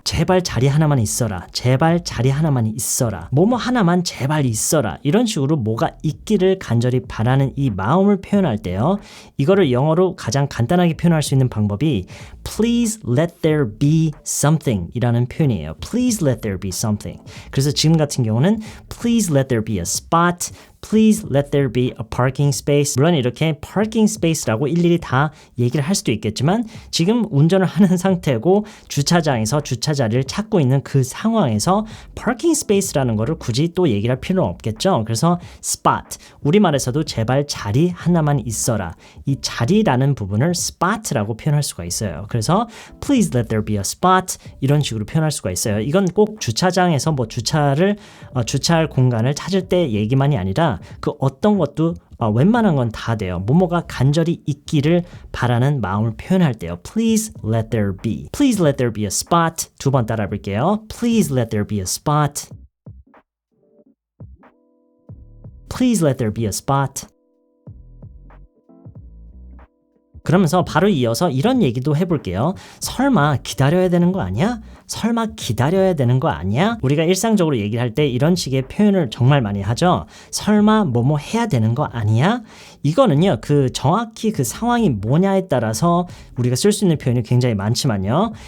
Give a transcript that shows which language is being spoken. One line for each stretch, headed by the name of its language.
Korean: 제발 자리 하나만 있어라. 제발 자리 하나만 있어라. 뭐뭐 하나만 제발 있어라. 이런 식으로 뭐가 있기를 간절히 바라는 이 마음을 표현할 때요. 이거를 영어로 가장 간단하게 표현할 수 있는 방법이
English: Please let there be something
Korean: 이라는 표현이에요.
English: Please let there be something.
Korean: 그래서 지금 같은 경우는
English: Please let there be a spot. Please let there be a parking space.
Korean: 물론 이렇게 parking space라고 일일이 다 얘기를 할 수도 있겠지만 지금 운전을 하는 상태고 주차장에서 주차 자리를 찾고 있는 그 상황에서 parking space라는 거를 굳이 또 얘기를 할 필요는 없겠죠. 그래서 spot, 우리말에서도 제발 자리 하나만 있어라. 이 자리라는 부분을 spot라고 표현할 수가 있어요. 그래서
English: Please let there be a spot
Korean: 이런 식으로 표현할 수가 있어요. 이건 꼭 주차장에서 뭐 주차할 공간을 찾을 때 얘기만이 아니라 그 어떤 것도 웬만한 건 다 돼요. 뭐뭐가 간절히 있기를 바라는 마음을 표현할 때요.
English: Please let there be. Please let there be a spot.
Korean: 두 번 따라 볼게요.
English: Please let there be a spot. Please let there be a spot.
Korean: 그러면서 바로 이어서 이런 얘기도 해볼게요. 설마 기다려야 되는 거 아니야? 설마 기다려야 되는 거 아니야? 우리가 일상적으로 얘기를 할 때 이런 식의 표현을 정말 많이 하죠. 설마 뭐뭐 해야 되는 거 아니야? 이거는요, 정확히 그 상황이 뭐냐에 따라서 우리가 쓸 수 있는 표현이 굉장히 많지만요.